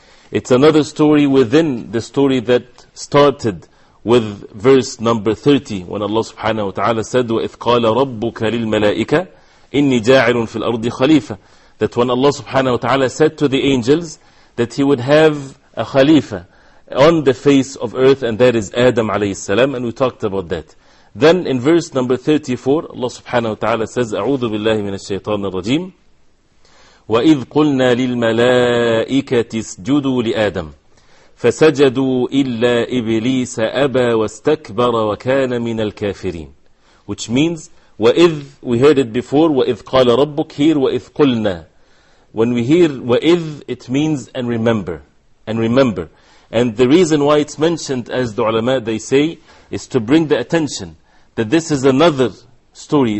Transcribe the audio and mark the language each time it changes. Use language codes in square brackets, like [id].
[en] It's another story within the story that started with verse number 30, when Allah subhanahu wa ta'ala said, [ar] وَإِذْ قَالَ رَبُّكَ لِلْمَلَائِكَةِ إِنِّي جَاعِلٌ فِي الْأَرْضِ خَلِيفَةً. [en] That when Allah subhanahu wa ta'ala said to the angels that He would have a Khalifa on the face of earth, and that is Adam alayhi salam, and we talked about that. Then in verse number 34, Allah subhanahu wa ta'ala says, [ar] أعوذ بالله من الشيطان الرجيم وَإِذْ قُلْنَا لِلْمَلَائِكَةِ اسْجُدُوا لِآدَمَ فَسَجَدُوا إِلَّا إِبْلِيسَ أَبَى وَاسْتَكْبَرَ وَكَانَ مِنَ الْكَافِرِينَ. [en] Which means, وَإِذْ, we heard it before, [ar] وَإِذْ قَالَ رَبُّكَ, [en] here [ar] وَإِذْ قُلْنَا. [en] When we hear وَإِذْ, it means and remember, and remember. And the reason why it's mentioned, as the ulama they say, is to bring the attention that this is another story.